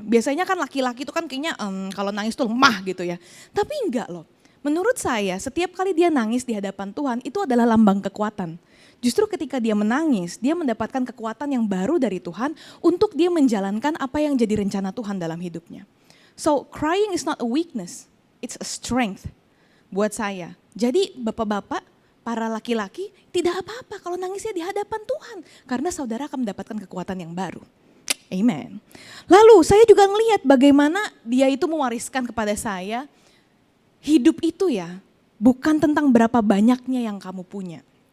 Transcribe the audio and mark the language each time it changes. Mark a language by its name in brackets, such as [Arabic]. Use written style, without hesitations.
[Indonesian] Biasanya kan laki-laki itu kan kayaknya kalau nangis tuh lemah gitu ya. Tapi enggak loh. Menurut saya setiap kali dia nangis di hadapan Tuhan itu adalah lambang kekuatan. Justru ketika dia menangis, dia mendapatkan kekuatan yang baru dari Tuhan untuk dia menjalankan apa yang jadi rencana Tuhan dalam hidupnya. [English] So crying is not a weakness, it's a strength [Indonesian] buat saya. Jadi bapak-bapak, para laki-laki tidak apa-apa kalau nangisnya di hadapan Tuhan. Karena saudara akan mendapatkan kekuatan yang baru. Amen. Lalu saya juga ngelihat bagaimana dia itu mewariskan kepada saya, hidup itu ya bukan tentang berapa banyaknya yang kamu punya.